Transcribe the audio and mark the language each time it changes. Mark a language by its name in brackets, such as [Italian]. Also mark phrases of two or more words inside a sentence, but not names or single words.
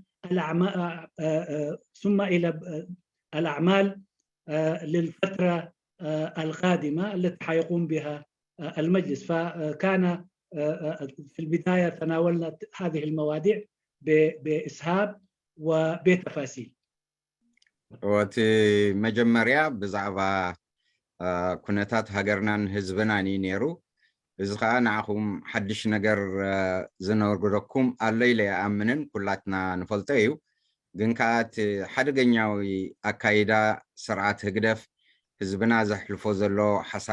[Arabic] إلى الأعمال للفترة القادمة التي حيقوم بها المجلس فكان في البداية تناولنا هذه المواضيع بإسهاب وبتفاصيل وتي مجمريا بزعبا [Tigrinya] ኩነታት ሃገርናን ህዝብናን ነይሩ እዚ ከዓ ንዓኹም ሓድሽ ነገር ዝነገረኩም ኣሎ ኢለ ኣምንን ኩላትና ንፈልጦ እዩ ግን ከዓ እቲ ሓደገኛዊ ኣካይዳ ስርዓት ህግደፍ ህዝብና ዘሕልፎ ዘሎ ሓሳረ